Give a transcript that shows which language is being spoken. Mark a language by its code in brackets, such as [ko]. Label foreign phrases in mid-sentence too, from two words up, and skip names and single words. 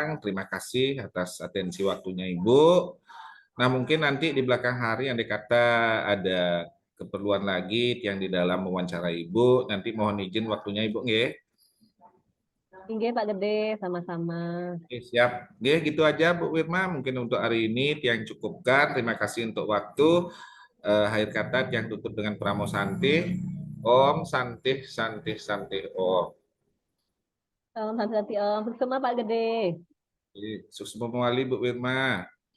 [id] Terima kasih atas atensi waktunya Ibu. Nah, mungkin nanti di belakang hari yang dikata ada keperluan lagi Tiang di dalam mewawancara Ibu. Nanti mohon izin waktunya Ibu, nggih. Oke Pak Gede, sama-sama. Oke, siap. Oke, gitu aja Bu Wirma. Mungkin untuk hari ini Tiang cukupkan. Terima kasih untuk waktu. Akhir kata Tiang tutup dengan Pramo Santi. [ban] Om Santi Santi Santi Om. Om, Om, Om, Pak Gede. [id] Sukses memali Bu Wirma.